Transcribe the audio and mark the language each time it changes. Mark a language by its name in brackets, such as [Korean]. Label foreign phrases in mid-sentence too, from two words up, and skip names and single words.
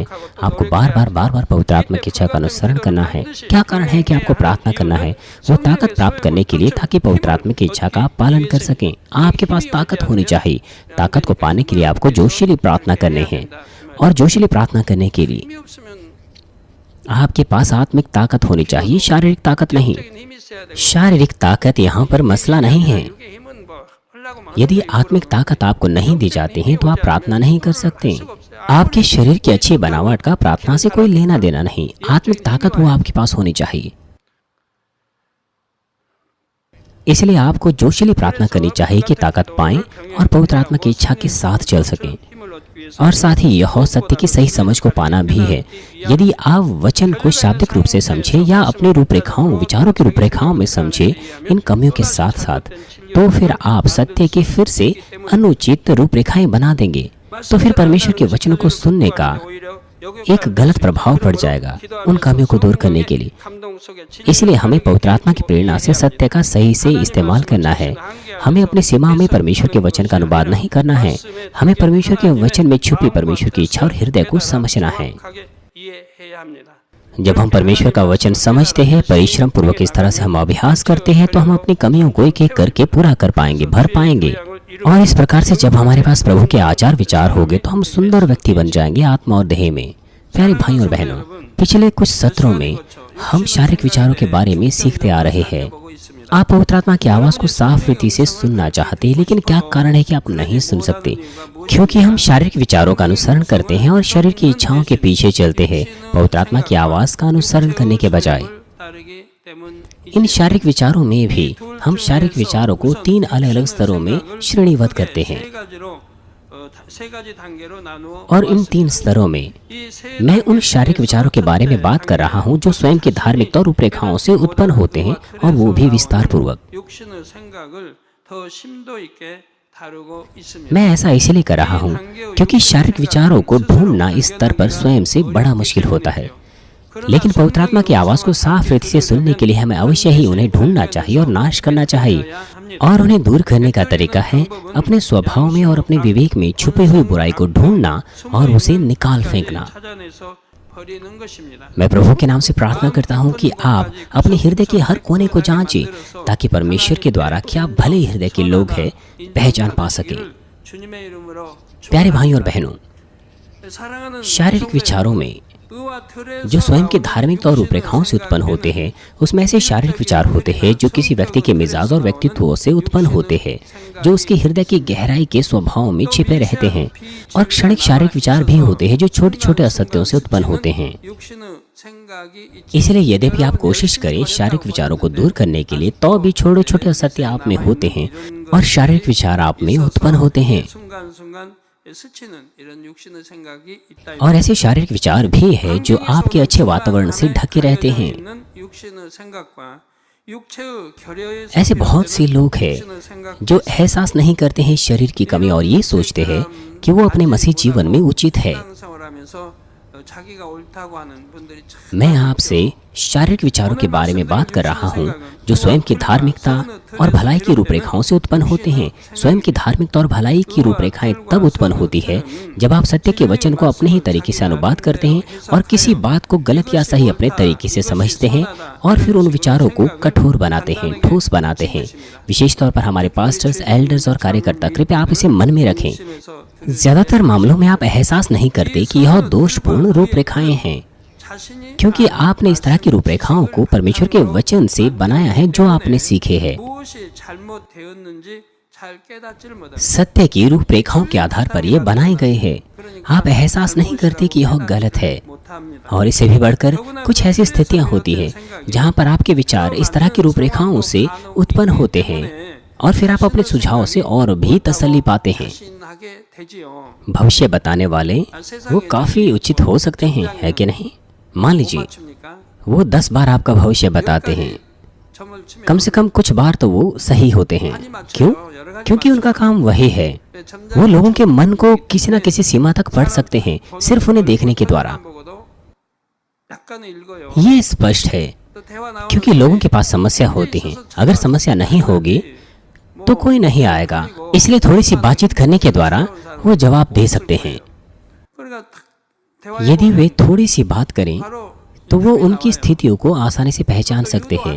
[Hindi] आपको बार बार पवित्र आत्मा की इच्छा का अनुसरण करना है। क्या कारण है कि आपको प्रार्थना करना है? वो ताकत प्राप्त करने के लिए, ताकि पवित्र आत्मा की इच्छा का आप पालन कर सकें। आपके पास ताकत होनी चाहिए। ताकत को पाने के लिए आपको जोशीली प्रार्थना करनी है, और जोशीली प्रार्थना करने के लिए [Korean] 힘이 없으면 [Hindi] आपके पास आत्मिक ताकत होनी चाहिए, शारीरिक ताकत नहीं। [Korean] 영적인 힘이 있어야 되고 [Hindi] शारीरिक ताकत यहाँ पर मसला नहीं है। [Korean] 육의 힘은 뭐 하려고 막 [Hindi] यदि आत्मिक ताकत आपको नहीं दी जाती है तो आप प्रार्थना नहीं कर सकते। आपके शरीर की अच्छी बनावट का प्रार्थना से कोई लेना देना नहीं। आत्मिक ताकत वो आपके पास होनी चाहिए। इसलिए आपको जोशीली प्रार्थना करनी चाहिए कि ताकत पाएं और पवित्र आत्मा की इच्छा के साथ चल सकें। [Korean] 힘을 얻기 위해서 [Hindi] और साथ ही यह सत्य की सही समझ को पाना भी है। यदि आप वचन को शाब्दिक रूप से समझें या अपनी रूपरेखाओं, विचारों की रूपरेखाओं में समझें, इन कमियों के साथ साथ, तो फिर आप सत्य की फिर से अनुचित रूपरेखाएं बना देंगे। तो फिर परमेश्वर के वचनों को सुनने का [Korean] 오히려 [Hindi] एक गलत प्रभाव पड़ जाएगा उन कमियों को दूर करने के लिए। [Korean] 감동 속에 [Hindi] इसलिए हमें पवित्र आत्मा की प्रेरणा से सत्य का सही से इस्तेमाल करना है। हमें अपनी सीमा में परमेश्वर के वचन का अनुवाद नहीं करना है। हमें परमेश्वर के वचन में छुपी परमेश्वर की इच्छा और हृदय को समझना है। [Korean] 정확하게 이해해야 합니다. [Hindi] जब हम परमेश्वर का वचन समझते हैं, परिश्रम पूर्वक इस तरह से हम अभ्यास करते हैं, तो हम अपनी कमियों को एक एक करके पूरा कर पाएंगे, भर पाएंगे। और इस प्रकार से जब हमारे पास प्रभु के आचार विचार होंगे, तो हम सुंदर व्यक्ति बन जाएंगे आत्मा और देह में। प्यारे भाइयों और बहनों, पिछले कुछ सत्रों में हम शारीरिक विचारों के बारे में सीखते आ रहे हैं। [Korean] 보고 있습니다. [Hindi] आप पवित्र आत्मा की आवाज को साफ रीति से सुनना चाहते हैं, लेकिन क्या कारण है कि आप नहीं सुन सकते? क्योंकि हम शारीरिक विचारों का अनुसरण करते हैं और शरीर की इच्छाओं के पीछे चलते हैं, पवित्र आत्मा की आवाज का अनुसरण करने के बजाय। [Korean] 따르기 때문 [Hindi] इन शारीरिक विचारों में भी हम शारीरिक विचारों को 3 अलग अलग स्तरों में श्रेणीबद्ध करते हैं, [Korean] 세 가지 단계로 나누어 [Hindi] और इन 3 स्तरों में [Korean] 이세 [Hindi] मैं उन शारीरिक विचारों के बारे में बात कर रहा हूँ जो स्वयं की धार्मिकता और रूपरेखाओं से उत्पन्न होते हैं, और वो भी विस्तार पूर्वक। [Korean] 육신의 생각을 더 심도 있게 다루고 있습니다. [Hindi] मैं ऐसा इसलिए कर रहा हूँ क्योंकि शारीरिक विचारों को ढूंढना इस स्तर पर स्वयं से बड़ा मुश्किल होता है। लेकिन पवित्र आत्मा की आवाज को साफ रीति से सुनने के लिए हमें अवश्य ही उन्हें ढूंढना चाहिए और नाश करना चाहिए। और उन्हें दूर करने का तरीका है अपने स्वभाव में और अपने विवेक में छुपी हुई बुराई को ढूंढना और उसे निकाल फेंकना। [Korean] 찾아내서 버리는 것입니다. [Hindi] मैं प्रभु के नाम से प्रार्थना करता हूँ कि आप अपने हृदय के हर कोने को जांचें, ताकि परमेश्वर के द्वारा क्या भले हृदय के लोग हैं पहचान पा सके। [Korean] 주님의 이름으로 [Hindi] प्यारे भाइयों और बहनों, [Korean] 사랑하는 [Hindi] शारीरिक विचारों में [Korean] 의와 틀에서 [Hindi] जो स्वयं की धार्मिकता और रूपरेखाओं से उत्पन्न होते हैं, उसमें ऐसे शारीरिक विचार होते हैं जो किसी व्यक्ति के मिजाज और व्यक्तित्व से उत्पन्न होते हैं, जो उसके हृदय की गहराई के स्वभाव में छिपे रहते हैं। और क्षणिक शारीरिक विचार भी होते हैं जो छोटे छोटे असत्यों से उत्पन्न होते हैं। [Korean] 육신의 생각이 있지. [Hindi] इसलिए यद्यपि आप कोशिश करें शारीरिक विचारों को दूर करने के लिए, तो भी छोटे छोटे असत्य आप में होते हैं और शारीरिक विचार आप में उत्पन्न होते हैं। [Korean] 순간순간 스치는 이런 육신의 생각이 있다. [Hindi] और ऐसे शारीरिक विचार भी है जो आपके अच्छे वातावरण से ढके रहते हैं। [Korean] 있는 육신의 생각과 육체의 결여의 [Hindi] ऐसे बहुत से लोग हैं जो एहसास नहीं करते हैं शरीर की कमी और ये सोचते हैं कि वो अपने मसीह जीवन में उचित है। [Korean] 생활하면서 자기가 옳다고 하는 분들이 참 [Hindi] मैं आपसे शारीरिक विचारों के बारे में बात कर रहा हूँ जो स्वयं की धार्मिकता और भलाई की रूपरेखाओं से उत्पन्न होते हैं। स्वयं की धार्मिकता और भलाई की रूपरेखाएं तब उत्पन्न होती है जब आप सत्य के वचन को अपने ही तरीके से अनुवाद करते हैं और किसी बात को गलत या सही अपने तरीके से समझते हैं, और फिर उन विचारों को कठोर बनाते हैं, ठोस बनाते हैं। विशेष तौर पर हमारे पास्टर्स, एल्डर्स और कार्यकर्ता, कृपया आप इसे मन में रखें। ज्यादातर मामलों में आप एहसास नहीं करते कि यह दोषपूर्ण रूपरेखाएं हैं, [Korean] 자신이 [Hindi] क्योंकि आपने इस तरह की रूपरेखाओं को परमेश्वर के वचन से बनाया है जो आपने सीखे हैं। [Korean] 무엇이 잘못되었는지 잘 깨닫지를 못합니다. [Hindi] सत्य की रूपरेखाओं के आधार पर ये बनाए गए हैं। आप एहसास नहीं करते कि यह गलत है। [Korean] 못합니다. [Hindi] और इससे भी बढ़कर कुछ ऐसी स्थितियां होती हैं जहां पर आपके विचार इस तरह की रूपरेखाओं से उत्पन्न होते हैं, और फिर आप अपने सुझाव से और भी तसल्ली पाते हैं। [Korean] 신하게 되지요. [Hindi] भविष्य बताने वाले वो काफी उचित हो सकते हैं, है कि नहीं? मान लीजिए [Korean] 맞춥니까? [Hindi] वो 10 बार आपका भविष्य बताते हैं, [Korean] 점을 치면 [Hindi] कम से कम कुछ बार तो वो सही होते हैं। क्यों? क्योंकि उनका काम वही है। वो लोगों के मन को किसी न किसी सीमा तक पढ़ सकते हैं सिर्फ उन्हें देखने के द्वारा। [Korean] 보고도 약간 읽어요. [Hindi] ये स्पष्ट है। क्योंकि लोगों के पास समस्या होती है। अगर समस्या नहीं होगी तो कोई नहीं आएगा। इसलिए थोड़ी सी बातचीत करने के द्वारा वो जवाब दे सकते हैं। यदि वे थोड़ी सी बात करें तो वो उनकी स्थितियों को आसानी से पहचान सकते हैं।